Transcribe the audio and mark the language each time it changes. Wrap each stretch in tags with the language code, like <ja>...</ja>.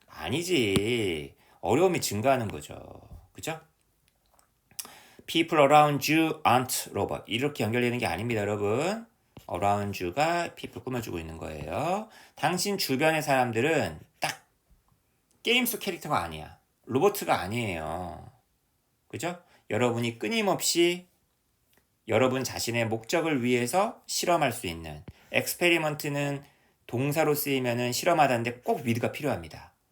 <ko>아니지. 어려움이 증가하는 거죠. 그죠?</ko> <en>People around you aren't robot.</en> <ko>이렇게 연결되는 게 아닙니다, 여러분.</ko> <en>around you</en> <ko>가 people 꾸며주고 있는 거예요. 당신 주변의 사람들은 딱 게임 속 캐릭터가 아니야. 로봇가 아니에요. 그죠? 여러분이 끊임없이 여러분 자신의 목적을 위해서 실험할 수 있는, 엑스페리먼트는 동사로 쓰이면은 실험하다는데 꼭 with가 필요합니다.</ko>